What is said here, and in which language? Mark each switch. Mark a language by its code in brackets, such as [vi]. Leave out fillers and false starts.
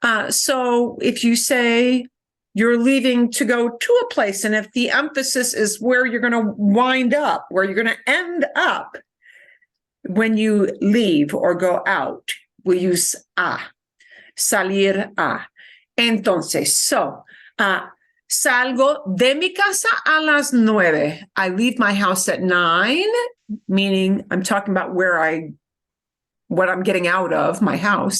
[en] So if you say you're leaving to go to a place, and if the emphasis is where you're going to wind up, where you're going to end up, when you leave or go out, we use a, salir a. [es] Entonces, salgo de mi casa a las 9. [en] I leave my house at 9, meaning I'm talking about what I'm getting out of my house.